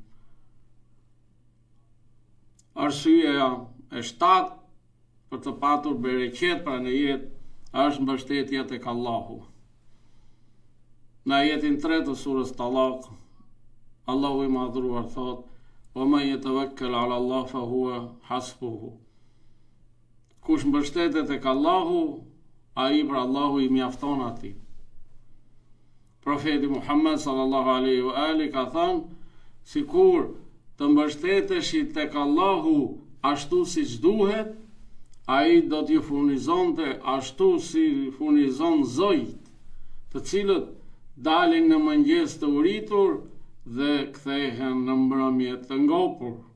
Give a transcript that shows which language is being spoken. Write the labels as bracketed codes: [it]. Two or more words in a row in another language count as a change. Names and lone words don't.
[sq] Arsyeja e 7 për të patur bereqet pra në jetë është mbështetja tek Allahu. Në ajetin 3 të surës Talaq, Allahu i madhruar thot: [ar] "ومن يتوكل على الله فهو حسبه." [sq] Kush mbështetet tek Allahu, ai për Allahu i mjafton atij. Profeti Muhammed [ar] صلى الله عليه وآله [sq] ka thënë: sikur të mbështeteshit tek Allahu ashtu siç duhet, ai do t'ju furnizonte ashtu si furnizon zojt, të cilët dalin në mëngjes të uritur dhe kthehen në mbrëmje të ngopur.